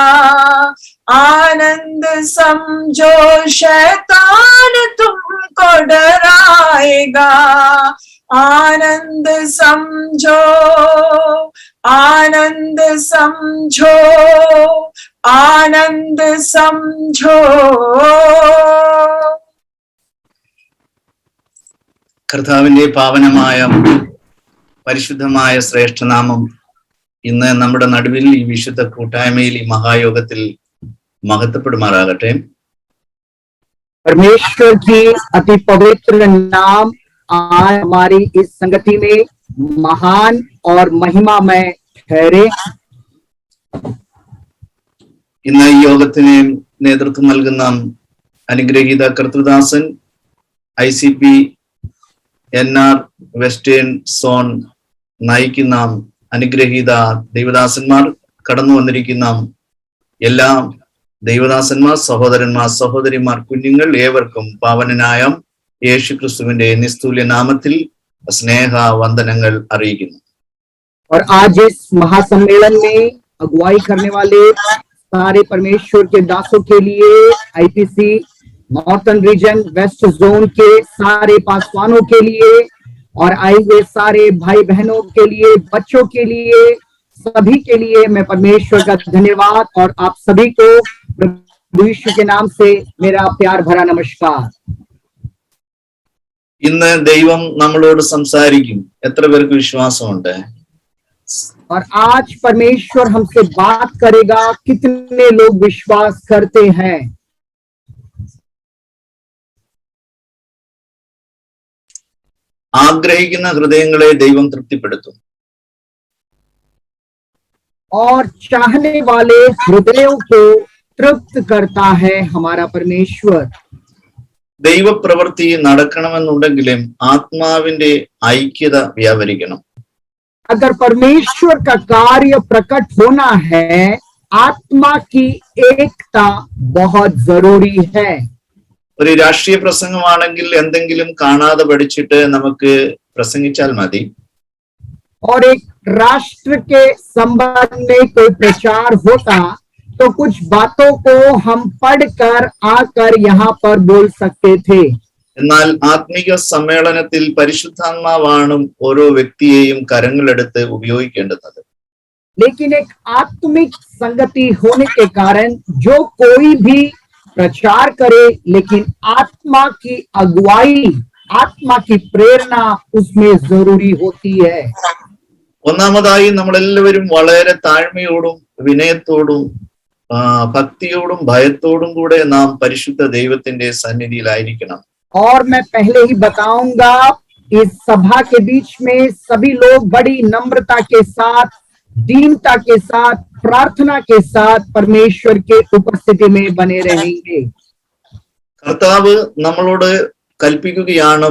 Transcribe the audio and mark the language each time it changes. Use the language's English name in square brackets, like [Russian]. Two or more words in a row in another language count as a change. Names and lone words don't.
[Hindi] आनंद समझो, शैतान तुमको डराएगा। आनंद समझो, आनंद समझो, आनंद समझो। [Malayalam] കർത്താവിന്റെ പാവനമായ പരിശുദ്ധമായ ശ്രേഷ്ഠനാമം ഇന്ന് നമ്മുടെ നടുവിൽ ഈ വിശുദ്ധ കൂട്ടായ്മയിൽ ഈ മഹായോഗത്തിൽ महत्वപ്പെടുമാറാകട്ടെ। [Hindi] परमेश्वर की अति पवित्र नाम आज हमारी इस संगति में महान और महिमामय ठहरे। [Malayalam] ഇന്ന് ഈ യോഗത്തിന് നേതൃത്വം നൽകുന്ന അനുഗ്രഹീത കർത്തൃദാസൻ ICP NR വെസ്റ്റേൺ സോൺ നയിക്കുന്ന അനുഗ്രഹീത ദൈവദാസന്മാർ, കടന്നു വന്നിരിക്കുന്ന എല്ലാ ദൈവദാസന്മാർ, സഹോദരന്മാർ, സഹോദരിമാർ, കുഞ്ഞുങ്ങൾ ഏവർക്കും പാവനനായ യേശു ക്രിസ്തുവിന്റെ നിസ്തുല്യ നാമത്തിൽ സ്നേഹ വന്ദനങ്ങൾ അറിയിക്കുന്നു। [Hindi] और आज इस महासम्मेलन में अगुवाई करने वाले सारे परमेश्वर के दासों के लिए, IPC नॉर्थन रीजन वेस्ट जोन के सारे पासवानों के लिए और आए हुए सारे भाई बहनों के लिए, बच्चों के लिए, सभी के लिए मैं परमेश्वर का धन्यवाद और आप सभी को प्रभु यीशु के नाम से मेरा प्यार भरा नमस्कार। [Malayalam] ഇന്ന് ദൈവം നമ്മളോട് സംസാരിക്കും, എത്ര പേർക്ക് വിശ്വാസമുണ്ട്? [Hindi] और आज परमेश्वर हमसे बात करेगा, कितने लोग विश्वास करते हैं? [Malayalam] ആഗ്രഹിക്കുന്ന ഹൃദയങ്ങളെ ദൈവം തൃപ്തിപ്പെടുത്തും। [Hindi] और चाहने वाले हृदयों को तृप्त करता है हमारा परमेश्वर। [Malayalam] ദൈവപ്രവൃത്തി നടക്കണമെന്നുണ്ടെങ്കിലും ആത്മാവിന്റെ ഐക്യത വ്യാപരിക്കണം। [Hindi] अगर परमेश्वर का कार्य प्रकट होना है, आत्मा की एकता बहुत जरूरी है। [Malayalam] ഒരു രാഷ്ട്രീയ പ്രസംഗമാണെങ്കിൽ എന്തെങ്കിലും കാണാതെ പഠിച്ചിട്ട് നമുക്ക് പ്രസംഗിച്ചാൽ മതി। [Hindi] और एक राष्ट्र के संबंध में कोई प्रचार होता तो कुछ बातों को हम पढ़कर आकर यहाँ पर बोल सकते थे। [Malayalam] എന്നാൽ ആത്മീക സമ്മേളനത്തിൽ പരിശുദ്ധാത്മാവാണ് ഓരോ വ്യക്തിയെയും കരങ്ങളെടുത്ത് ഉപയോഗിക്കേണ്ടത്। [Hindi] लेकिन एक आत्मिक संगति होने के कारण जो कोई भी प्रचार करे, लेकिन आत्मा की अगुवाई आत्मा की प्रेरणा उसमें जरूरी होती है। [Malayalam] ഒന്നാമതായി നമ്മളെല്ലാവരും വളരെ താഴ്മയോടും വിനയത്തോടും ഭക്തിയോടും ഭയത്തോടും കൂടെ നാം പരിശുദ്ധ ദൈവത്തിന്റെ സന്നിധിയിലായിരിക്കണം. [Hindi] और मैं पहले ही बताऊंगा, इस सभा के बीच में सभी लोग बड़ी नम्रता के साथ, दीनता के साथ, प्रार्थना के साथ परमेश्वर के उपस्थिति में बने रहेंगे। [Malayalam] കർത്താവ് നമ്മളോട് കൽപ്പിക്കുകയാണ്.